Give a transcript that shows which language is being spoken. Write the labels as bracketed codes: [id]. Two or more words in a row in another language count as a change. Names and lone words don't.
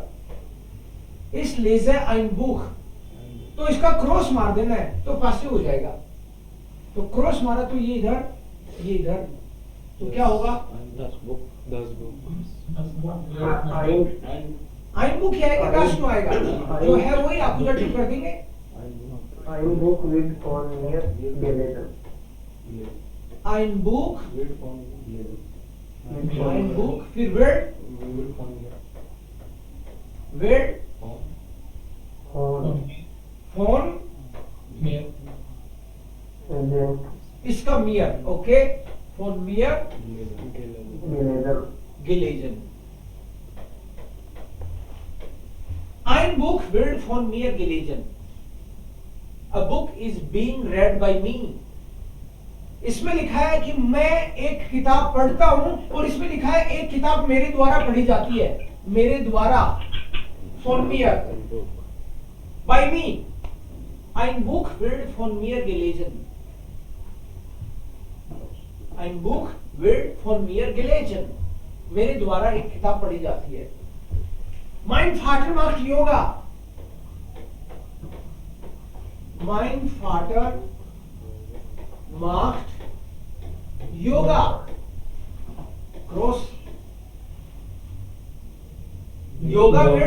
[hi] इस लेज़र [de] ein Buch, [hi] तो इसका क्रॉस मार देना है तो पासिव हो जाएगा। तो क्रॉस मारा तो ये इधर, ये इधर, तो क्या होगा? [de] ein Buch [hi] क्या आएगा? das क्यों आएगा? जो है वही एक्यूजेटिव कर देंगे। [de] Ein Buch wird von mir gelesen. ein Buch, ein Buch, फिर wird, wird von इसका mir, ओके, von mir gelesen. Ein Buch wird von mir gelesen. [en] A book is being read by me. [hi] इसमें लिखा है कि मैं एक किताब पढ़ता हूं, और इसमें लिखा है एक किताब मेरे द्वारा पढ़ी जाती है, मेरे द्वारा, [de] von mir, [en] by me. [de] Ein Buch wird von mir gelesen. Ein Buch wird von mir gelesen. [hi] मेरे द्वारा एक किताब पढ़ी जाती है। [de] Mein Vater macht Yoga. Mein Vater macht Yoga. Groß. Yoga wird